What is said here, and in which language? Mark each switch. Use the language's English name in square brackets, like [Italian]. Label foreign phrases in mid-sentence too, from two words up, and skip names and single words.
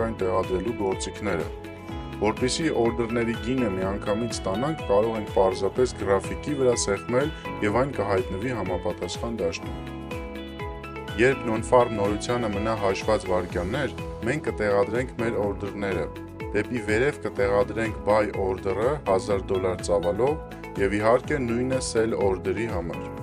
[Armenian] այն տեղադրելու գործիքները։ Որպեսզի օրդերների գինը միանգամից ստանանք, կարող ենք պարզապես գրաֆիկի վրա սեղմել եւ այն կհայտնվի համապատասխան դաշտում։ Երբ նոն-ֆար նորությանը մնա հաշված վայրկյաններ, մենք կտեղադրենք մեր օրդերները։ Դեպի վերև կտեղադրենք [English] buy order- [Armenian] ը $1000 ծավալով եւ իհարկե նույնը [English] sell order- [Armenian] ի համար։